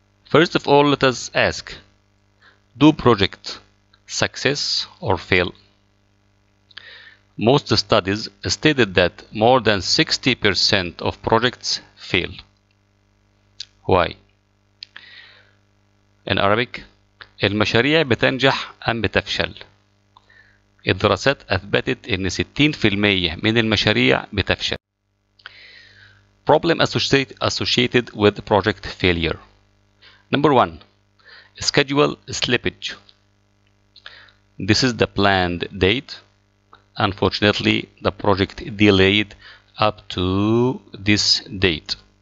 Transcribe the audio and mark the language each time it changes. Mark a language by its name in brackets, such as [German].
[English] First of all, let us ask, do projects success or fail? Most studies stated that more than 60% of projects fail. Why? In Arabic, [Arabic] المشاريع بتنجح أم بتفشل؟ الدراسات أثبتت إن 60% من المشاريع بتفشل. [English] Problem associated with project failure. Number 1, schedule slippage. This is the planned date. Unfortunately, the project delayed up to this date.